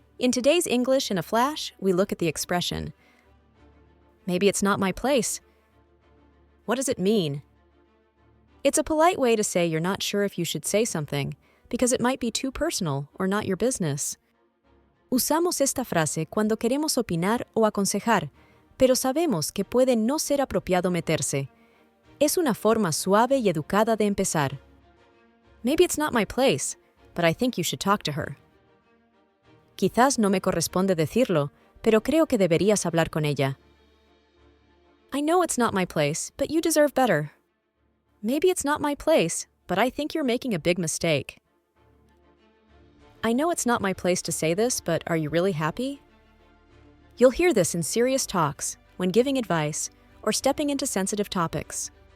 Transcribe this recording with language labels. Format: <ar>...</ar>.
<en>In today's English in a Flash, we look at the expression, maybe it's not my place. What does it mean? It's a polite way to say you're not sure if you should say something, because it might be too personal or not your business.</en> <es>Usamos esta frase cuando queremos opinar o aconsejar, pero sabemos que puede no ser apropiado meterse. Es una forma suave y educada de empezar.</es> <en>Maybe it's not my place, but I think you should talk to her.</en> <es>Quizás no me corresponde decirlo, pero creo que deberías hablar con ella.</es> <en>I know it's not my place, but you deserve better. Maybe it's not my place, but I think you're making a big mistake. I know it's not my place to say this, but are you really happy? You'll hear this in serious talks, when giving advice, or stepping into sensitive topics.</en>